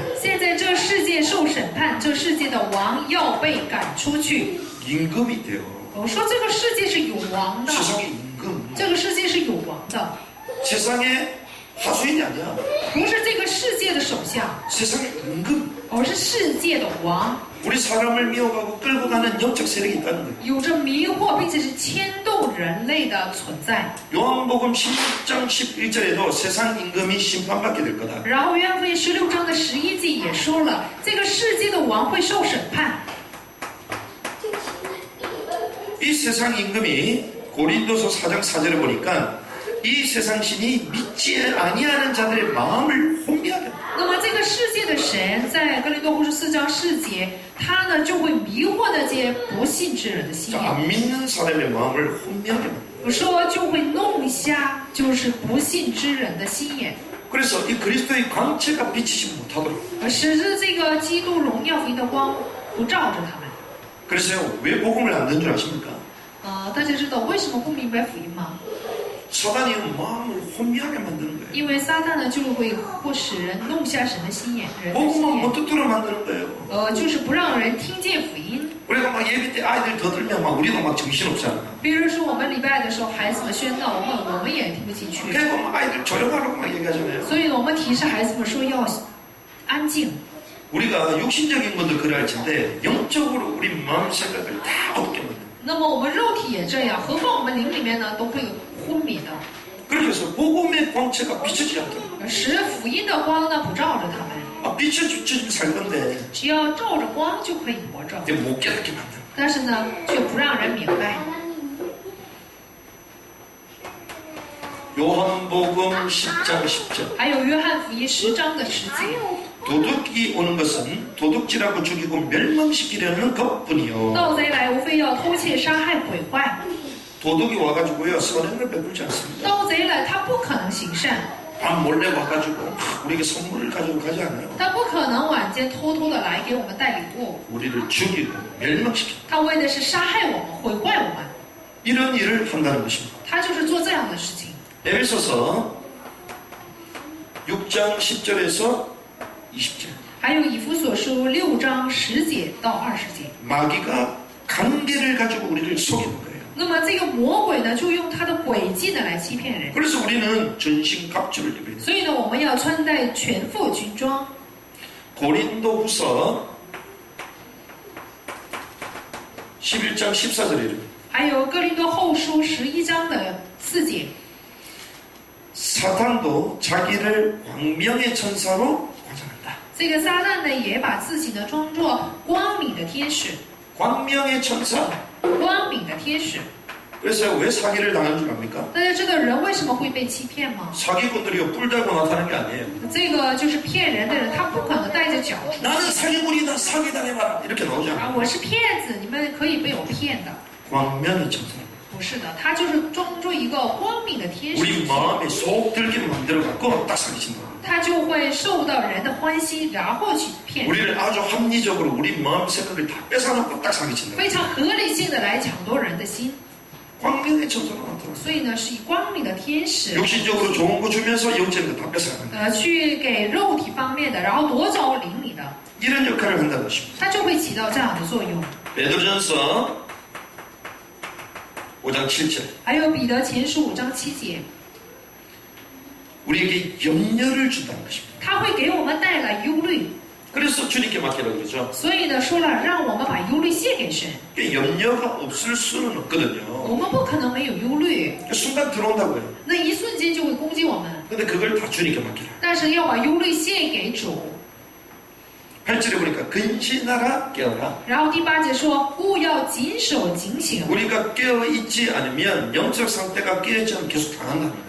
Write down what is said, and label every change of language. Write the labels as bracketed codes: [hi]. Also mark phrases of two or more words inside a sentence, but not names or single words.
[zh] 现在这世界受审判，这世界的王要被赶出去。 [ko] 임금이 돼요. [zh] 我说这个世界是有王的， [ko] 세상의 임금. [zh] 这个世界是有王的， [ko] 세상의 하수인이 아니야. [zh] 不是这个世界的首相， [ko] 세상의 임금. [zh] 而是世界的王， [ko] 우리 사람을 미워가고 끌고 가는 영적 세력이 있다는 거예요. [zh] 有着迷惑并且是牵动人类的存在。 [ko] 요한복음 16장 11절에도 세상 임금이 심판받게 될 거다. [zh] 然后约翰福音16章的11节也说了，这个世界的王会受审判。 [ko] 이 세상 임금이 고린도서 4장 4절에 보니까 이 세상 신이 믿지 아니하는 자들의 마음을 혼미하게 합니다. [zh] 那么这个世界的神在哥林多后书4章4节，他呢就会迷惑那些不信之人的心 [ko] 자, [zh] 眼。 [ko] 안 믿는 사람의 마음을 혼미하게 합니다. [zh] 我说就会弄瞎，就是不信之人的心眼， [ko] 그래서 이 그리스도의 광채가 비치지 못하도록. [zh] 使之这个基督荣耀福音的光不照着他们。 [ko] 그래서 왜 복음을 안 듣는 줄 아십니까? [zh] 大家知道为什么不明白福音吗？ [ko] 사단이 마음을 혼미하게 만드는 거예요. [zh] 因为撒旦呢就会使人弄瞎神的心眼，人的心 [ko] 복음만 [zh] 眼， [ko] 못 듣도록 만드는 거예요. [zh] 就是不让人听见福音。 [ko] 우리가 막 예배 때 아이들 더 들면 막 우리도 막 정신없잖아. [zh] 比如说我们礼拜的时候，孩子们喧闹，我们也听不进去， [ko] 그러니까 막 아이들 조용하라고 막 얘기하잖아요. [zh] 所以我们提示孩子们说要安静。 [ko] 우리가 육신적인 건도 그럴 텐데 영적으로 우리 마음 생각을 다 어둡게 만드는. [zh] 那么我们肉体也这样，何况我们灵里面呢都会有昏迷的， [ko] 그렇게 해서 복음의 광채가 비추지 않도록. [zh] 使福音的光呢不照着他们， [ko] 아, 비춰주면 살 건데 [zh] 只要照着光就可以活着， [ko] 이제 못 깨닫게 만드는. [zh] 但是呢却不让人明白。 [ko] 요한복음 10장 10절. [zh] 还有约翰福音10章的10节。 [ko] 도둑이 오는 것은 도둑질하고 죽이고 멸망시키려는 것뿐이요. [zh] 盗贼来无非要偷窃、杀害、毁坏。 [ko] 도둑이 와가지고요 선행을 베풀지 않습니다. [zh] 盗贼来，他不可能行善， [ko] 밤 몰래 와가지고 우리에게 선물을 가지고 가지 않아요. [zh] 他不可能晚间偷偷的来给我们带礼物， [ko] 우리를 죽이고 멸망시키고 [zh] 他为的是杀害我们、毁坏我们， [ko] 이런 일을 한다는 것입니다. [zh] 他就是做这样的事情。 [ko] 에베소서 6장 10절에서 20절. [zh] 还有以弗所书6章10节到20节。 [ko] 마귀가 관계를 가지고 우리를 속이는 거예요. [zh] 那么这个魔鬼呢，就用他的诡计呢来欺骗人。 [ko] 그래서 우리는 전신갑주를 입어야 돼요. [zh] 所以呢，我们要穿戴全副军装。 [ko] 고린도후서 11장 14절에 이릅니다. [zh] 还有哥林多后书11章的4节， [ko] 사탄도 자기를 광명의 천사로 과장한다. [zh] 这个撒旦呢也把自己呢装作光明的天使， [ko] 광명의 천사. [zh] 光明的天使。 [ko] 그래서 왜 사기를 당한 줄 압니까? [zh] 大家知道人为什么会被欺骗吗？ [ko] 사기꾼들이 뿔 달고 나타나는 게 아니에요. [zh] 这个就是骗人的人，他不可能带着脚出 [ko] 나는 사기꾼이다, 사기당해봐라 이렇게 나오지 啊， 않아요. [zh] 我是骗子，你们可以被我骗的。 [ko] 광명의 천사. [zh] 不是的，他就是装作一个光明的天使， [ko] 우리 마음에 속 들게 만들어갖고 딱 사기친다. [zh] 他就会受到人的欢心，然后去骗人， [ko] 우리를 아주 합리적으로 우리 마음 생각을 다 뺏어놓고 딱 사기친다. [zh] 非常合理性的来抢夺人的心。 [ko] 광명의 천사로 나타나. [zh] 所以呢，是以光明的天使， [ko] 육신적으로 좋은 거 주면서 영적인 거 다 뺏어가는 [zh] 去给肉体方面的，然后夺走灵里的， [ko] 이런 역할을 한다는 것입니다. [zh] 它就会起到这样的作用。 [ko] 베드로전서 5장 7절. [zh] 还有彼得前书5章7节， [ko] 우리에게 염려를 준다는 것입니다. [zh] 他会给我们带来忧虑， [ko] 그래서 주님께 맡기라고 그러죠. [zh] 所以呢，说了让我们把忧虑卸给神， [ko] 염려가 없을 수는 없거든요. [zh] 我们不可能没有忧虑， [ko] 순간 들어온다고요. [zh] 那一瞬间就会攻击我们。 [ko] 근데 그걸 다 주님께 맡기라. [zh] 但是要把忧虑献给主。 [ko] 8절에 보니까 근신하라 깨어라. [zh] 然后第8节说，勿要谨守警醒。 [ko] 우리가 깨어있지 않으면 영적 상태가 깨어있지 않으면 계속 당한다는 거예요.